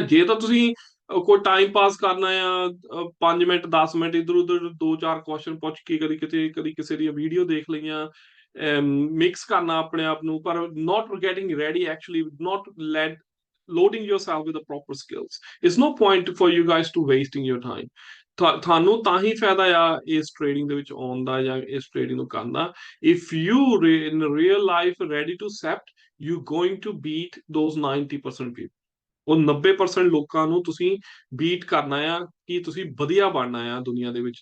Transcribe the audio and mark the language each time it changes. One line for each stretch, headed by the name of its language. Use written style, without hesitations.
Punjabi: ਜੇ ਤਾਂ ਤੁਸੀਂ ਕੋਈ ਟਾਈਮ ਪਾਸ ਕਰਨਾ ਆ, 5 ਮਿੰਟ 10 ਮਿੰਟ ਇੱਧਰ ਉੱਧਰ ਦੋ ਚਾਰ ਕੁਐਸਚਨ ਪੁੱਛ ਕੇ ਕਦੀ ਕਿਤੇ ਕਦੀ ਕਿਸੇ ਦੀ ਵੀਡੀਓ ਦੇਖ ਲਈਆਂ, ਮਿਕਸ ਕਰਨਾ ਆਪਣੇ ਆਪ ਨੂੰ, ਪਰ
English: not getting ready actually, not loading yourself with the proper skills. It's no point for you guys to wasting your time.
Punjabi: ਤੁਹਾਨੂੰ ਤਾਂ ਹੀ ਫਾਇਦਾ ਆ ਇਸ ਟ੍ਰੇਡਿੰਗ ਦੇ ਵਿੱਚ ਆਉਣ ਦਾ ਜਾਂ ਇਸ ਟ੍ਰੇਡਿੰਗ ਨੂੰ ਕਰਨ ਦਾ,
English: if you in real life ready to accept, you going to beat those 90% people.
Punjabi: ਉਹ 90% ਲੋਕਾਂ ਨੂੰ ਤੁਸੀਂ ਬੀਟ ਕਰਨਾ ਆ, ਕਿ ਤੁਸੀਂ ਵਧੀਆ ਬਣਨਾ ਆ ਦੁਨੀਆ ਦੇ ਵਿੱਚ।